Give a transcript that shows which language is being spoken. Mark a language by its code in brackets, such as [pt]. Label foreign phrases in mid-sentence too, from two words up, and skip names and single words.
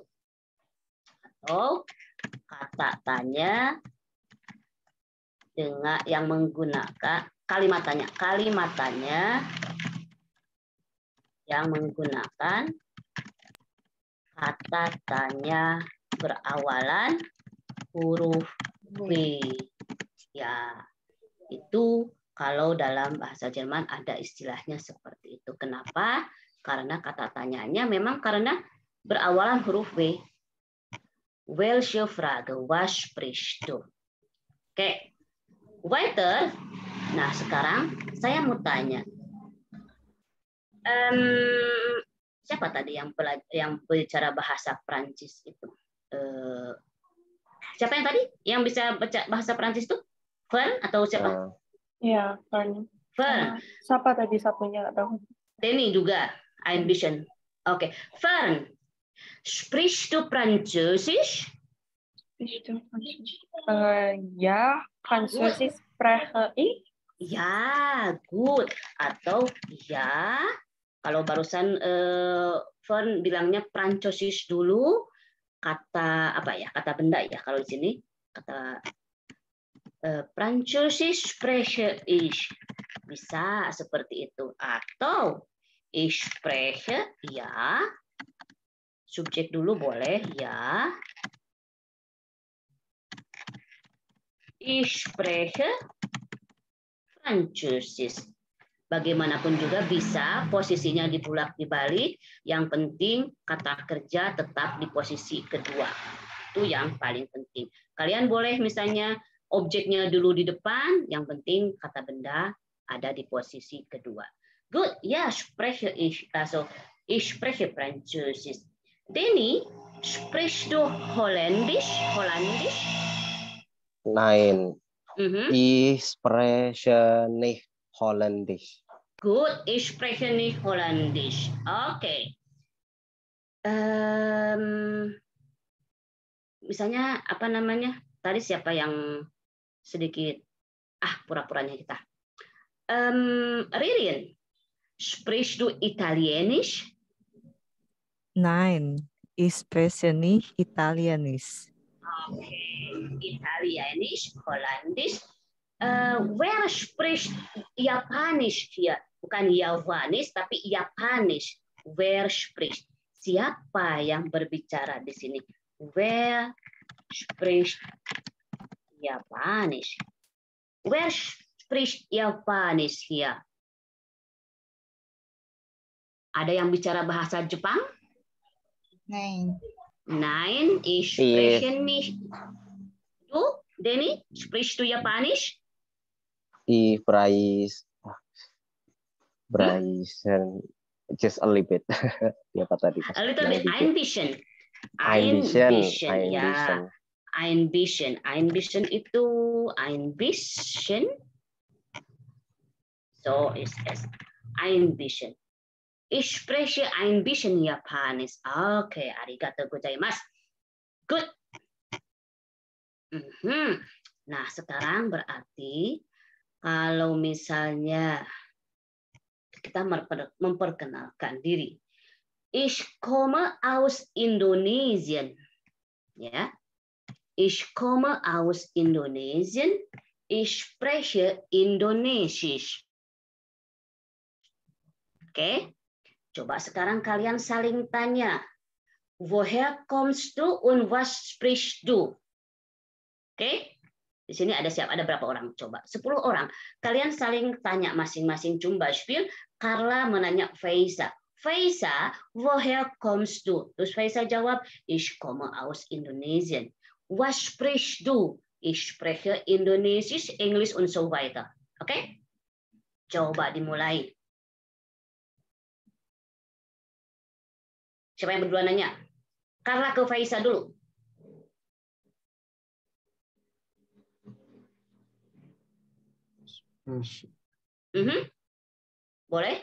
[id] Atau kata tanya dengan yang menggunakan kalimat tanya yang menggunakan kata tanya berawalan huruf W. Ya, itu kalau dalam bahasa Jerman ada istilahnya seperti itu. Kenapa? Karena kata tanyanya memang karena berawalan huruf W. [de] Welche Frage, was sprichst du? Oke, weiter. [id] Nah, sekarang saya mau tanya. Siapa tadi yang bicara bahasa Prancis itu? Siapa yang tadi yang bisa baca bahasa Prancis itu? Fern atau siapa? Iya, Fern. Siapa tadi satunya? Nggak tahu. Denny juga. Ambition. Oke, Fern. [de] Sprichst du Französisch? Ja, Französisch spreche ich. [id] Ya, good. Atau ya, kalau barusan Fern bilangnya Francosis dulu, kata apa ya? Kata benda ya. Kalau di sini kata [de] Francosis spreche ich. [id] Bisa seperti itu. Atau [de] ich spreche, [id] ya. Subjek dulu boleh, ya. [de] Ich spreche Französisch. [id] Bagaimanapun juga bisa posisinya dibulak-dibalik. Yang penting kata kerja tetap di posisi kedua. Itu yang paling penting. Kalian boleh misalnya objeknya dulu di depan. Yang penting kata benda ada di posisi kedua. Good. [de] Ja, spreche ich. Also, ich spreche Französisch. Danny, sprichst du Holländisch? Holländisch? Nein. Ich spreche nicht Holländisch. Good, ich spreche nicht Holländisch. [id] Oke. Misalnya apa namanya? Tadi siapa yang sedikit pura-puranya kita? Ririn, [de] sprichst du Italienisch? Nein, ich spreche nicht Italienisch. Okay, Italienisch, Holländisch. Wer spricht Japanisch hier? [id] Bukan Javanisch, tapi Japanisch. [de] Wer spricht? [id] Siapa yang berbicara di sini? [de] Wer spricht Japanisch? Wer spricht Japanisch hier? [id] Ada yang bicara bahasa Jepang? [de] Nein. Nein, ich spreche nicht. Du, Danny, sprichst du Japanisch? Ich spreche [en] just a little bit. [id] Apa tadi? [en] A little bit. [de] Ein bisschen. Ya. Ein bisschen. Ein bisschen itu ein bisschen. So ist es. Ein bisschen. Ich spreche ein bisschen Japanisch. [ja] Oke, arigatou gozaimasu. [id] Good. Nah, sekarang berarti kalau misalnya kita memperkenalkan diri. [de] Ich komme aus Indonesien. [id] Ya. [de] Ich komme aus Indonesien. Ich spreche Indonesisch. [id] Oke. Coba sekarang kalian saling tanya. [de] Woher kommst du und was sprichst du? [id] Oke. Di sini ada siapa? Ada berapa orang? Coba 10 orang. Kalian saling tanya masing-masing [de] zum Beispiel. [id] Carla menanya Faisa. [de] Faisa, woher kommst du? [id] Terus Faisa jawab, [de] ich komme aus Indonesien. Was sprichst du? Ich spreche Indonesisch, Englisch und so weiter. [id] Oke? Coba dimulai. Siapa yang berdua nanya? Carla ke Faisa dulu. Boleh?